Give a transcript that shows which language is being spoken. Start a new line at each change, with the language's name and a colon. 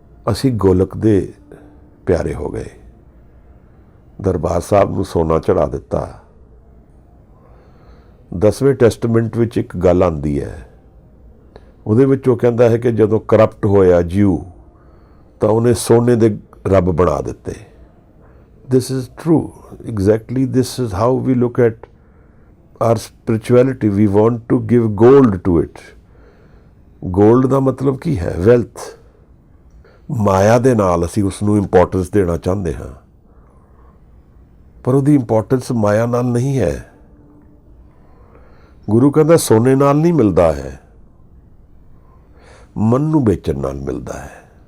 Punjabi: ਅਸੀਂ ਗੋਲਕ ਦੇ ਪਿਆਰੇ ਹੋ ਗਏ। ਦਰਬਾਰ ਸਾਹਿਬ ਨੂੰ ਸੋਨਾ ਚੜਾ ਦਿੱਤਾ। 10ਵੇਂ ਟੈਸਟਮੈਂਟ ਵਿੱਚ ਇੱਕ ਗੱਲ ਆਉਂਦੀ ਹੈ, ਉਹਦੇ ਵਿੱਚ ਉਹ ਕਹਿੰਦਾ ਹੈ ਕਿ ਜਦੋਂ ਕਰਪਟ ਹੋਇਆ ਜਿਊ, ਤਾਂ ਉਹਨੇ ਸੋਨੇ ਦੇ ਰੱਬ ਬਣਾ ਦਿੱਤੇ।
English: this is true. Exactly, this is how we look at our spirituality. We want to give gold to it.
Punjabi: Gold ਦਾ ਮਤਲਬ ਕੀ ਹੈ? ਵੈਲਥ। ਮਾਇਆ ਦੇ ਨਾਲ ਅਸੀਂ ਉਸ ਨੂੰ ਇੰਪੋਰਟੈਂਸ ਦੇਣਾ ਚਾਹੁੰਦੇ ਹਾਂ, ਪਰ ਉਹਦੀ ਇੰਪੋਰਟੈਂਸ ਮਾਇਆ ਨਾਲ ਨਹੀਂ ਹੈ। ਗੁਰੂ ਕਹਿੰਦਾ ਸੋਨੇ ਨਾਲ ਨਹੀਂ ਮਿਲਦਾ ਹੈ, ਮਨ ਨੂੰ ਵੇਚਣ ਨਾਲ ਮਿਲਦਾ ਹੈ।